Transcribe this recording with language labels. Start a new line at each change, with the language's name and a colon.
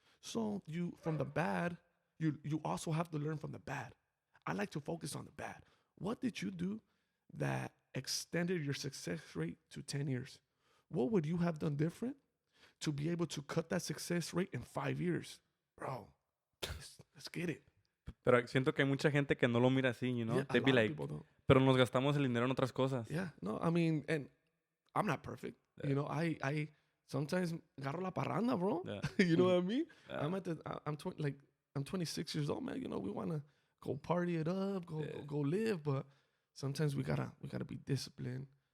English: So from the bad, you also have to learn from the bad. I like to focus on the bad. What did you do that extended your success rate to 10 years? What would you have done different to be able to cut that success rate in 5 years? Bro, let's get it.
Spanish: Pero siento que hay mucha gente que no lo mira así,
English: Yeah, They'd be like,
Spanish: pero nos gastamos el dinero en otras cosas.
English: Yeah, no, I mean, and I'm not perfect. Yeah. I sometimes
Spanish: agarro la parranda,
English: bro. Yeah. You know what I mean? Yeah. I'm 26 years old, man. We want to go party it up, go live, but sometimes we gotta be disciplined.